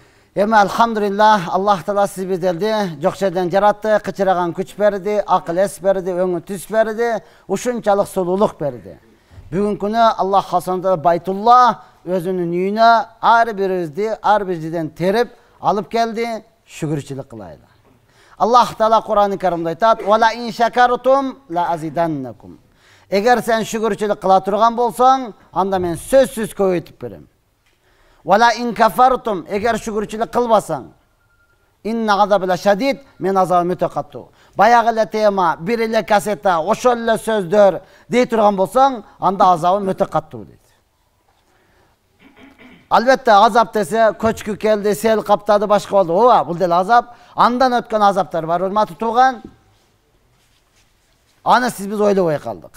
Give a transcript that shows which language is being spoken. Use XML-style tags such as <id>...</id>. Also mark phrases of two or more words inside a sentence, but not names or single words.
<ky>Эми алхамдулилlah, Аллах Таала сиз bizlerdi, жок жерден жаратты, кычыраган күч берди, акыл эс берди, өңү түс берди, ушунчалык сулуулук берди. Бүгүн күнү Аллах Хасанда Байтулла өзүнүн үйүнө ар бирибизди ар бир жерден терип алып келди, шүгүрчүлүк кылайлы. Аллах Таала Кур'ан-ы Каримде айтат:</ky> <ar>"ولئن شكرتم لأزيدنكم."</ar> <ky>Эгер сен шүгүрчүлүк кыла турган болсоң, анда мен сөзсүз көбөйтүп берем.</ky> <ar>ولئن كفرتم,</ar> <ky>эгер шүгүрчүлүк кылбасаң,</ky> <ar>إن عذابي لشديد,</ar> <ky>мен азабым өтө катуу. Баягы эле тема, бир эле кассета, ошол эле сөздөр дей турган болсоң, анда азабым өтө катуу дейт. Албетте азап десе, көчкү келди, сел каптады, башка болду. Ооба, бул деле азап. Андан өткөн азаптар бар, урматтуу тууган. Аны сиз биз ойлобой калдык.</ky>